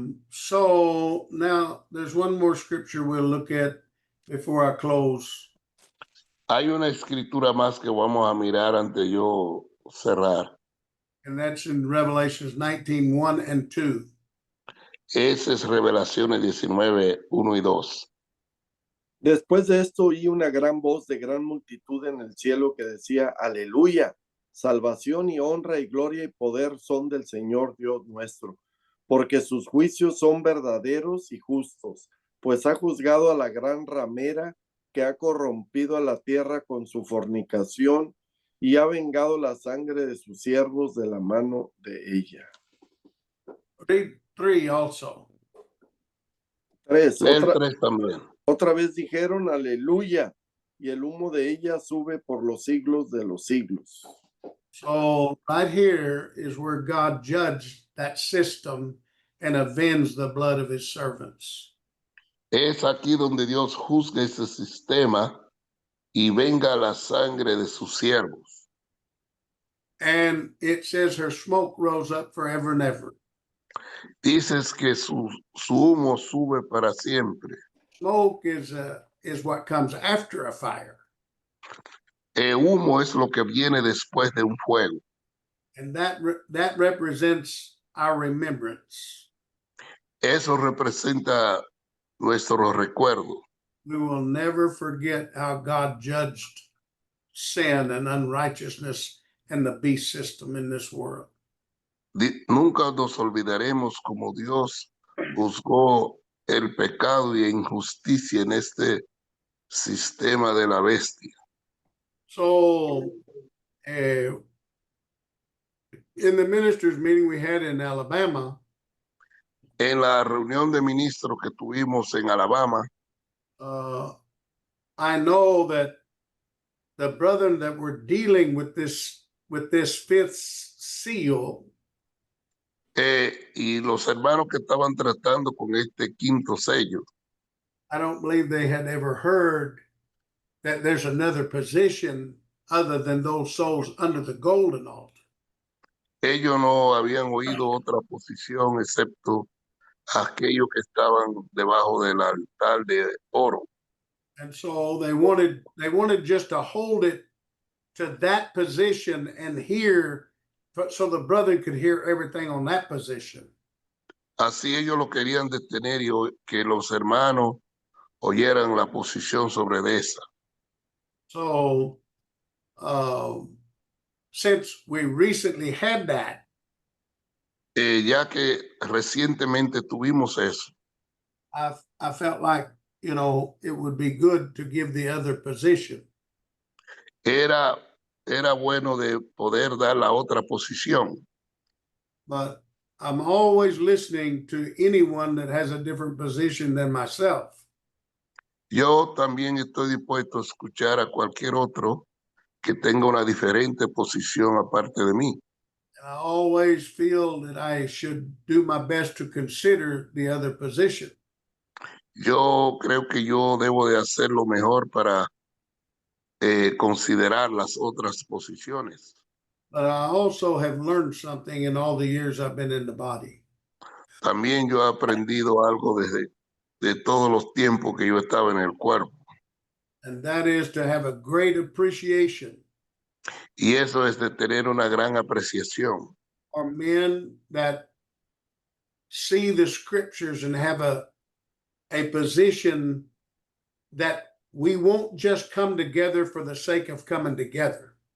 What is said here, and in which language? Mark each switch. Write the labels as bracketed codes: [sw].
[en] So now there's one more scripture we'll look at before I close. [es] Hay una escritura más que vamos a mirar antes de yo cerrar. [en] And that's in Revelations 19, 1 and 2. [es] Ese es Revelaciones 19, 1 y 2. Después de esto oí una gran voz de gran multitud en el cielo que decía, aleluya, salvación y honra y gloria y poder son del Señor Dios nuestro, porque sus juicios son verdaderos y justos, pues ha juzgado a la gran ramera que ha corrompido a la tierra con su fornicación y ha vengado la sangre de sus siervos de la mano de ella. [en] Read 3 also. 3. [es] El 3 también. Otra vez dijeron, aleluya, y el humo de ella sube por los siglos de los siglos. [en] So right here is where God judged that system and avenged the blood of his servants. [es] Es aquí donde Dios juzga ese sistema y venga la sangre de sus siervos. [en] And it says her smoke rose up forever and ever. [es] Dices que su humo sube para siempre. [en] Smoke is what comes after a fire. [es] El humo es lo que viene después de un fuego. [en] And that represents our remembrance. [es] Eso representa nuestro recuerdo. [en] We will never forget how God judged sin and unrighteousness and the beast system in this world. [es] Nunca nos olvidaremos como Dios juzgó el pecado y injusticia en este sistema de la bestia. [en] So, in the ministers' meeting we had in Alabama, [es] En la reunión de ministros que tuvimos en Alabama, [en] I know that the brethren that were dealing with this fifth seal, [es] y los hermanos que estaban tratando con este quinto sello, [en] I don't believe they had ever heard that there's another position other than those souls under the golden altar. [es] Ellos no habían oído otra posición excepto aquellos que estaban debajo del altar de oro. [en] And so they wanted just to hold it to that position and hear, so the brother could hear everything on that position. [es] Así ellos lo querían detener y que los hermanos oyeran la posición sobre de esa. [en] So since we recently had that, [es] Ya que recientemente tuvimos eso, [en] I felt like, it would be good to give the other position. [es] era, era bueno de poder dar la otra posición. [en] But I'm always listening to anyone that has a different position than myself. [es] Yo también estoy dispuesto a escuchar a cualquier otro que tenga una diferente posición aparte de mí. [en] And I always feel that I should do my best to consider the other position. [es] Yo creo que yo debo de hacer lo mejor para considerar las otras posiciones. [en] But I also have learned something in all the years I've been in the body. [es] También yo he aprendido algo de todos los tiempos que yo estaba en el cuerpo. [en] And that is to have a great appreciation [es] Y eso es de tener una gran apreciación [en] for men that see the scriptures and have a position that we won't just come together for the sake of coming together.